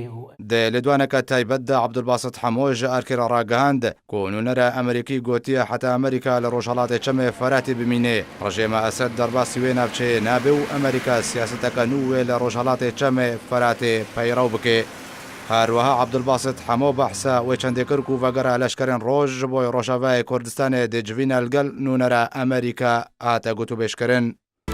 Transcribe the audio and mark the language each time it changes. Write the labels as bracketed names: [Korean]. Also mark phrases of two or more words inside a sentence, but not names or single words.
[Kurdish] دێ لە دوانەکە تایبەتدا عەبدولباسط حەمۆژ ئارکێرە ڕاگەهاند کۆنوونەرە ئەمریکی گوتیە حتا ئەمریکا لە ڕۆژهەڵاتی چەمێ فەراتی بمینێ ڕژێمە ئەسەد دەرباسی وێ ناوچەیە نابێ و ئەمریکا سیاسەتەکە نوێ لە ڕۆژهەڵاتی چەمێ فەراتێ پەیڕەو بکێ. هەروەها عەبدولباسط حەمۆ بەحسە وێ چەندێکرد و ڤەگەرە لەشکرێن ڕۆژ بۆی ڕۆژاوای کوردستانê dê civîna li gel nûnera Amerîka hate gotûbêjkirin.